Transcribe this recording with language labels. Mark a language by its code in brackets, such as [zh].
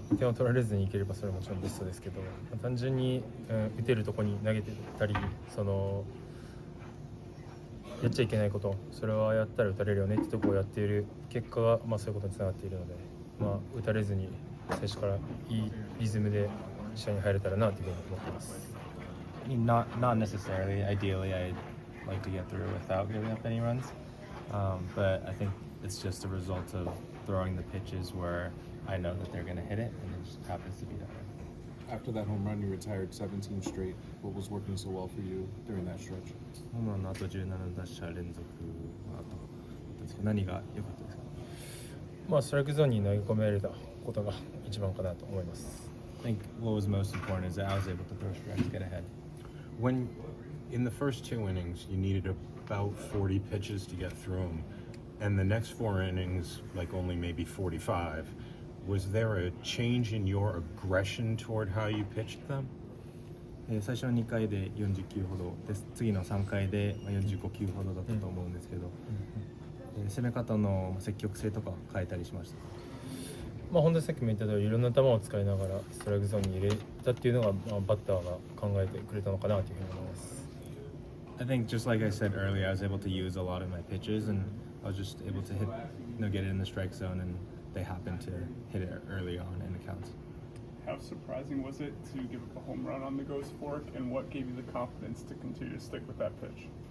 [ja] いや点を取られずにいければそれはもちろんベストですけど、単純に、打てるとこに投げてたり、やっちゃいけないこと、それはやったら打たれるよねってとこをやっている結果が、そういうことにつながっているので、打たれずに最初からいいリズムで試合に入れたらなというふうに思っています。 [en] Not necessarily. Ideally, I'd like to get through without giving up any runs, but I think it's just a result of throwing the pitches where I know that they're going to hit it, and it just happens to be that way. After that home run, you retired 17 straight. What was working so well for you during that stretch? [ja] ホームランの後17打者連続の後ですけど、何が良かったですか？ストライクゾーンに投げ込めたことが一番かなと思います。 [en] I think what was most important is that I was able to throw strikes to get ahead. When in the first 2 innings, you needed about 40 pitches to get through them, and the next 4 innings, only maybe 45. Was there a change in your aggression toward how you pitched them? [ja] 最初の2回で40球ほどです。次の3回で45球ほどだったと思うんですけど、攻め方の積極性とか変えたりしました。本当にさっきも言った通り、いろんな球を使いながらストライクゾーンに入れたっていうのが、バッターが考えてくれたのかなというふうに思います。 [en] I think just like I said earlier, I was able to use a lot of my pitches, and I was just able to get it in the strike zone, and they happened to hit it early on in the counts. How surprising was it to give up a home run on the ghost fork, and what gave you the confidence to continue to stick with that pitch?